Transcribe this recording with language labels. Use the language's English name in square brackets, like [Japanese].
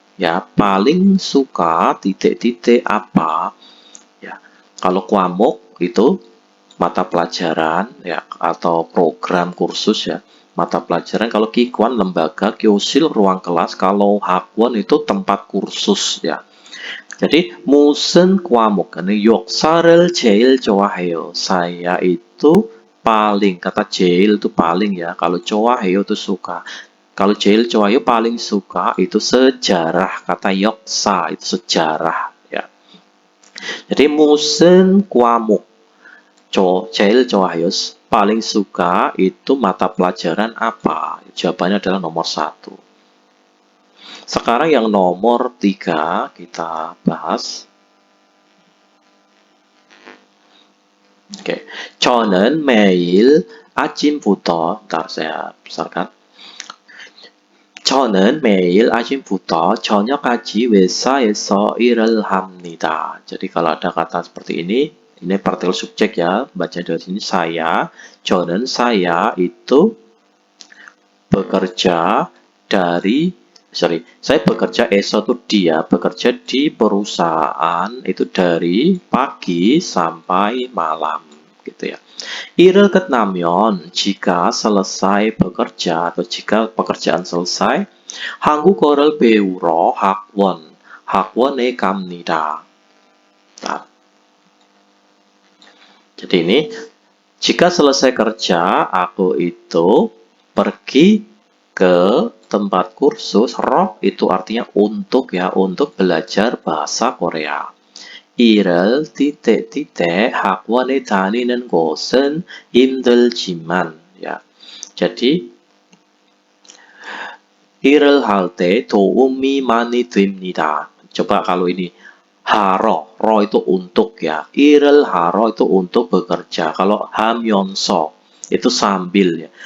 [Indonesian] Ya, paling suka titik-titik apa? Ya, kalau 과목 itu mata pelajaran ya atau program kursus ya, mata pelajaran. Kalau 기관 lembaga, 교실 ruang kelas, kalau 학원 itu tempat kursus ya. [Korean] Jadi 무슨 과목 ini 역사를 제일 좋아해요. [Indonesian] Saya itu paling, kata 제일 itu paling ya. Kalau 좋아해요 itu suka. Kalau [Korean] 제일 좋아요 [Indonesian] paling suka itu sejarah. Kata 역사 itu sejarah ya. Jadi [Korean] 무슨 과목 제일 좋아요 [Indonesian] paling suka itu mata pelajaran apa? Jawabannya adalah nomor 1. Sekarang yang nomor 3 kita bahas. Oke, [Korean] 저는 매일 아침부터, [Indonesian] ntar saya besarkan. [Korean] 저는 매일 아침부터 저녁까지 회사에서 일을 합니다. [Indonesian] Jadi kalau ada kata seperti ini partikel subjek ya, baca dari sini saya, 저는 saya itu bekerja dari Saya bekerja esok itu dia bekerja di perusahaan itu dari pagi sampai malam gitu ya. [Korean] 일을 끝나면 [Indonesian] jika selesai bekerja atau jika pekerjaan selesai [Korean] 한국어를 배우러 학원에 갑니다. [Indonesian] Nah, jadi ini jika selesai kerja aku itu pergi ke tempat kursus. roh itu artinya untuk ya, untuk belajar bahasa Korea. [Korean] 일을 titik-titik 학원에 다니는 것은 힘들지만 ya. Jadi 일을 할 때 도움이 많이 됩니다. [Indonesian] Coba kalau ini ro itu untuk ya. [Korean] 일을 하러 [Indonesian] itu untuk bekerja. Kalau 하면서 itu sambil ya.